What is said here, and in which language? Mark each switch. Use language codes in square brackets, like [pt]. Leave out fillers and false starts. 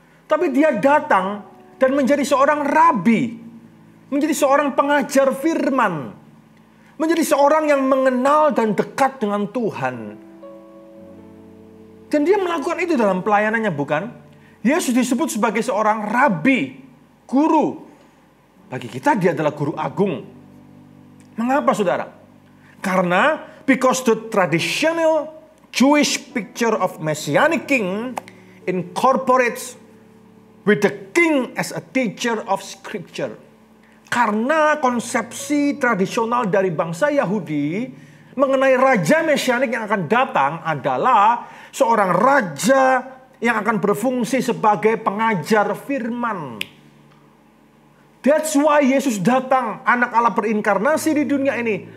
[id] Tapi dia datang dan menjadi seorang rabi, menjadi seorang pengajar firman, menjadi seorang yang mengenal dan dekat dengan Tuhan. Dan dia melakukan itu dalam pelayanannya, bukan? Yesus disebut sebagai seorang rabi, guru. Bagi kita dia adalah guru agung. Mengapa saudara? Karena [en] because the traditional Jewish picture of Messianic king incorporates with the king as a teacher of scripture. [id] Karena konsepsi tradisional dari bangsa Yahudi mengenai raja mesianik yang akan datang adalah seorang raja yang akan berfungsi sebagai pengajar firman. [en] That's why [id] Yesus datang, anak Allah berinkarnasi di dunia ini.